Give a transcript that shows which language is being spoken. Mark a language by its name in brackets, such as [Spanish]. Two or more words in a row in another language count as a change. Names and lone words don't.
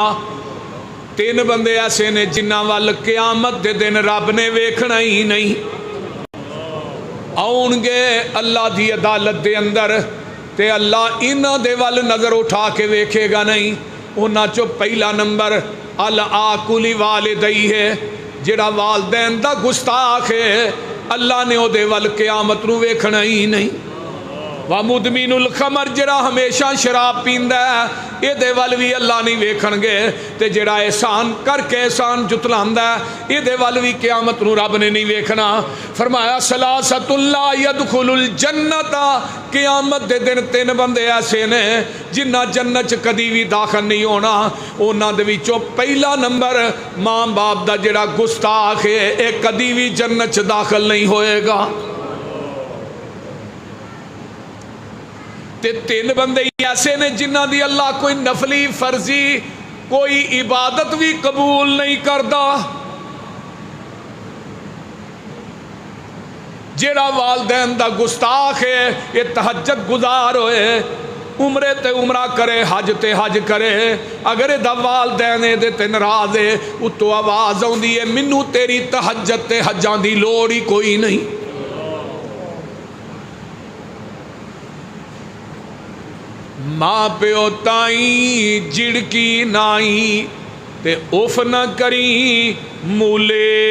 [Punjabi] 3 بندے ایسے نے جنہاں وال قیامت دے دن رب نے ویکھنا ہی نہیں. آؤن گے اللہ دی عدالت دے اندر تے اللہ انہاں دے ول نظر اٹھا کے ویکھے گا نہیں. انہاں چو پہلا نمبر [Arabic] العاقل والدی [Punjabi] ہے، جڑا والدین دا گستاخ ہے اللہ نے او دے ول قیامت نو ویکھنا ہی نہیں. [Arabic] وَمُدْمِنُ الْخَمَرْ [Punjabi] جڑا ہمیشہ شراب پیندا ہے اے دے ول بھی اللہ نہیں ویکھن گے. تے جڑا احسان کر کے احسان جتلاندا ہے اے دے ول بھی قیامت نو رب نے نہیں ویکھنا. فرمایا [Arabic] ثلاثۃ لا يدخل الجنۃ، [Punjabi] قیامت دے دن تین بندے ایسے نے جنہ جنت چ کدی بھی داخل نہیں ہونا. انہاں دے وچوں پہلا نمبر ماں باپ دا جڑا گستاخ ہے اے کدی بھی جنت چ داخل نہیں ہوئے گا. تے تین بندے ایسے نے جنہ دی اللہ کوئی نفلی فرضی کوئی عبادت بھی قبول نہیں کردا. جیڑا والدین دا گستاخ ہے یہ تہجد گزار ہوئے، عمرے تے عمرہ کرے، حج تے حج کرے، اگر دا والدین دے تے ناراض ہے اتو آواز آندی ہے مینوں تیری تہجد تے حجاں دی لوڑ ہی کوئی نہیں. ماں پیو تائیں جڑکی نائی تے اوف نہ کری مولے.